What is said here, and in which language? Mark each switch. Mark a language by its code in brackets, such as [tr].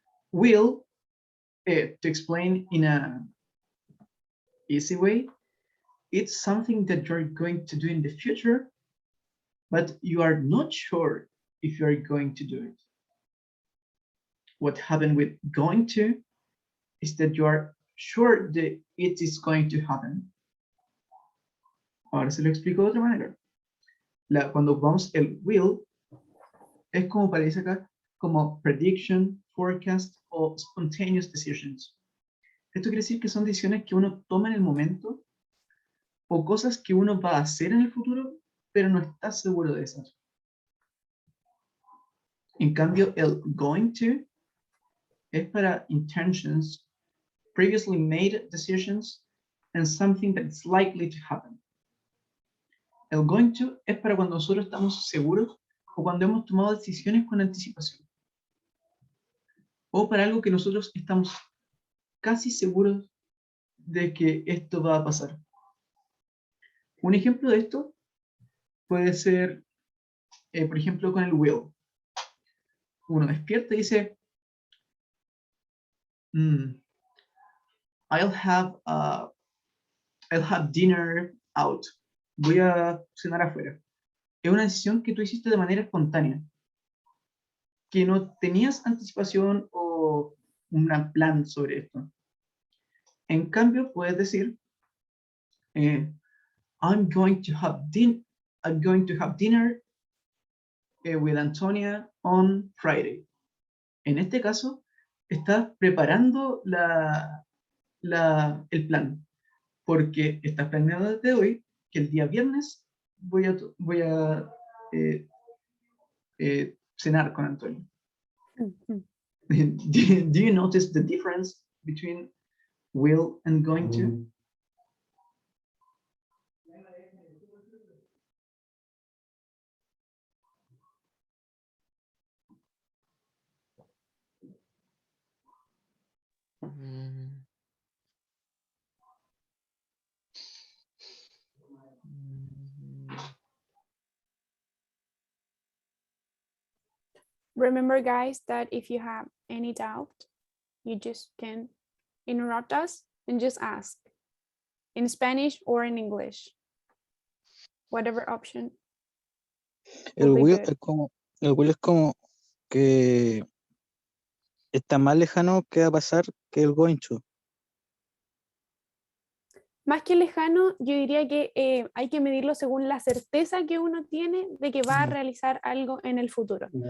[en] Will, to explain in a easy way, it's something that you're going to do in the future, but you are not sure if you're going to do it. What happened with going to is that you are sure that it is going to happen. [es] Ahora se lo explico de otra manera. Cuando ocupamos el will, es como aparece acá, como [en] prediction, forecast [es] o spontaneous decisions. Esto quiere decir que son decisiones que uno toma en el momento o cosas que uno va a hacer en el futuro, pero no está seguro de esas. En cambio, el going to es para [en] intentions, previously made decisions, and something that's likely to happen. [es] El going to es para cuando nosotros estamos seguros o cuando hemos tomado decisiones con anticipación. O para algo que nosotros estamos casi seguros de que esto va a pasar. Un ejemplo de esto puede ser, por ejemplo, con el will. Uno despierta y dice, [en] I'll have dinner out. [es] Voy a cenar afuera. Es una decisión que tú hiciste de manera espontánea, que no tenías anticipación o un plan sobre esto. En cambio, puedes decir, [en] I'm going to have dinner with Antonia on Friday. [es] En este caso, estás preparando el plan, porque estás planeando desde hoy que el día viernes voy a cenar con Antonia. [en] Do you notice the difference between will and going to? Remember, guys, that if you have any doubt, you just can interrupt us and just ask in Spanish or in English, whatever option. [es] El [en] be will good. [es] es como que está más lejano que va a pasar que el going to. Más que lejano, yo diría que hay que medirlo según la certeza que uno tiene de que va a realizar algo en el futuro.